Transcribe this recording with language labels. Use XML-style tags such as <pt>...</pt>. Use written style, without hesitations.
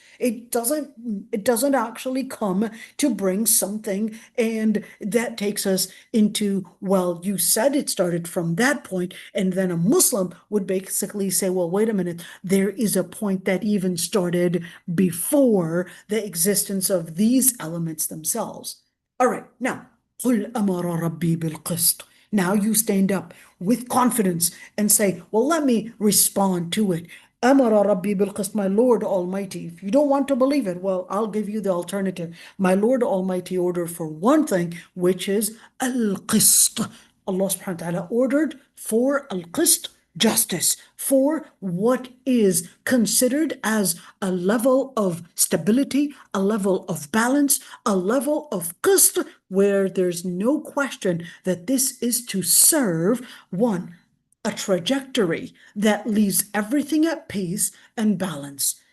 <en>It doesn't actually come to bring something, and that takes us into, well, you said it started from that point, and then a Muslim would basically say, well, wait a minute, there is a point that even started before the existence of these elements themselves. All right, now,</en> <ar>قُلْ أَمَرَ رَبِّي بِالْقِسْطِ.</ar> <en>Now you stand up with confidence and say, well, let me respond to it. Amara Rabbi Bilqist, my Lord Almighty. If you don't want to believe it, well, I'll give you the alternative. My Lord Almighty ordered for one thing, which is al-qist. Allah subhanahu wa ta'ala ordered for al-qist, justice, for what is considered as a level of stability, a level of balance, a level of qist, where there's no question that this is to serve one, a trajectory that leaves everything at peace and balance.</en>